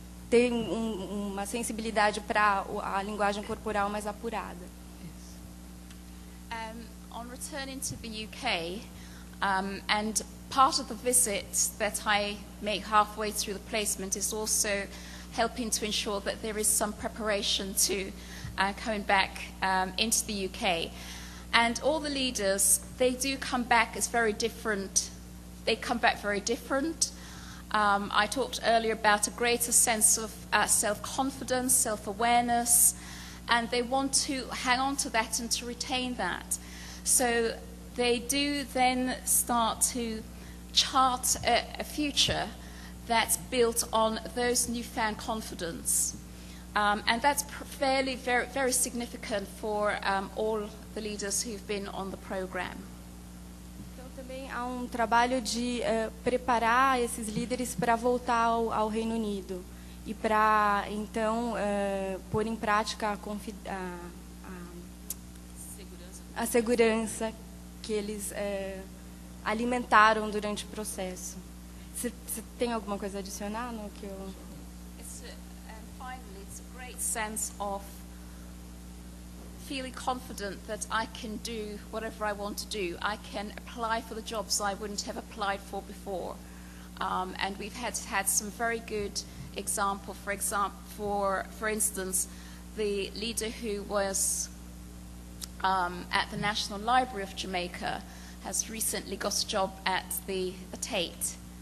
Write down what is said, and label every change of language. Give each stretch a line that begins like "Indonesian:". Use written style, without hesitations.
Portuguese: tem uma sensibilidade para a linguagem corporal mais apurada.
English: On returning to the UK, and part of the visit that I make halfway through the placement is also helping to ensure that there is some preparation to coming back into the UK. And all the leaders, they do come back as very different. They come back very different. I talked earlier about a greater sense of self-confidence, self-awareness, and they want to hang on to that and to retain that. So they do then start to chart a future that's built on those newfound confidence. And that's very, very significant for all the leaders who've been on the program.
Portuguese: Também há um trabalho de preparar esses líderes para voltar ao Reino Unido e para, então, pôr em prática a segurança que eles alimentaram durante o processo. Você tem alguma coisa a adicionar no que eu...
English: Finally, it's a great sense of feeling confident that I can do whatever I want to do. I can apply for the jobs I wouldn't have applied for before. And we've had some very good example. For instance, the leader who was at the National Library of Jamaica has recently got a job at the Tate.